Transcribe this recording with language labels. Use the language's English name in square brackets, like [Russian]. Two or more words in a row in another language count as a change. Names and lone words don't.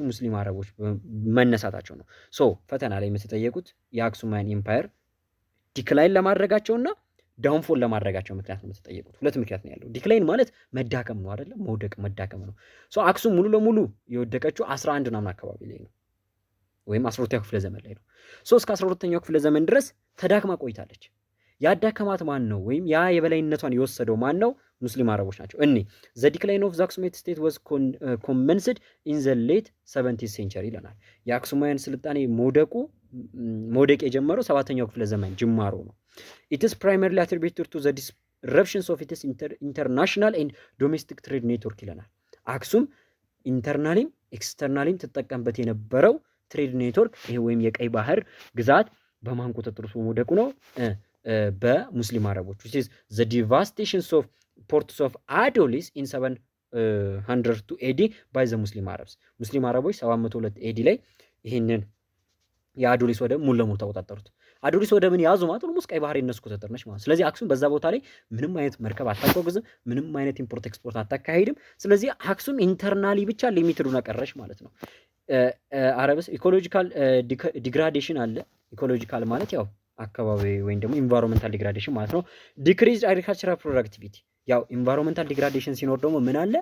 [Amharic] ሙስሊም አረቦች መነሳታቸው ነው። ፈተና ላይ የምትጠየቁት የአክሱማን [English] empire decline [Amharic] ለማድረጋቸውና ዳውንፎል ለማድረጋቸው ምክንያት ነው የምትጠየቁት። ሁለት ምክንያት ነው ያለው። ዲክላይን ማለት መዳከም ነው አይደለም፣ መውደቅ መዳከም ነው። አክሱም ሙሉ ለሙሉ የወደቀችው 11 ምናምን አካባቢ ላይ ነው ወይም 12ኛው ክፍለ ዘመን ላይ ነው። እስከ 12ኛው ክፍለ ዘመን ድረስ ተዳክማ ቆይታለች። ያዳከማት ማን ነው? ወይም ያ የበላይነቷን የወሰደው ማን ነው? ሙስሊም አረቦች ናቸው። [English] The decline of the Aksumite state was commenced in the late 17th century [Amharic] ይለናል። የአክሱማውያን ስልጣኔ መውደቅ የጀመረው 7ኛው ክፍለ ዘመን ጅማሮ ነው። [English] It is primarily attributed to the disruptions of its international and domestic trade network [Amharic] ይለናል። አክሱም ኢንተርናሊም ኤክስተርናሊም ትጠቀምበት የነበረው [English] trade network [Amharic] ይሄ ወይም የቀይ ባህር ግዛት በማን ቁጥጥር ስር መውደቁ ነው? በሙስሊም አረቦች [English] which is the devastation of ports of Adolis in 702 AD by the Muslim Arabs። [Amharic] ሙስሊም አረቦች 702 AD ላይ ይህንን የአዶሊስ ወደብ ሙሉ ለሙሉ ተቆጣጠሩት። አዶሊስ ወደብን ያዙ ማለት ነው ቀይ ባህር የነሱ ቁጥጥር ነች ማለት። ስለዚህ አክሱም በዛ ቦታ ላይ ምንም አይነት መርከብ አታጓጉዝም፣ ምንም አይነት [English] import export [Amharic] አታካሂድም። ስለዚህ አክሱም ኢንተርናሊ ብቻ ሊሚትድ ሆና ቀረች ማለት ነው። [English] Arabs ecological degradation [Amharic] አለ። ኢኮሎጂካል ማለት ያው አካባቢ ወይም ደግሞ [English] environmental degradation [Amharic] ማለት ነው። [English] decreased agricultural productivity [Amharic] ያው [English] environmental degradation [Amharic] ሲኖር ደግሞ ምን አለ?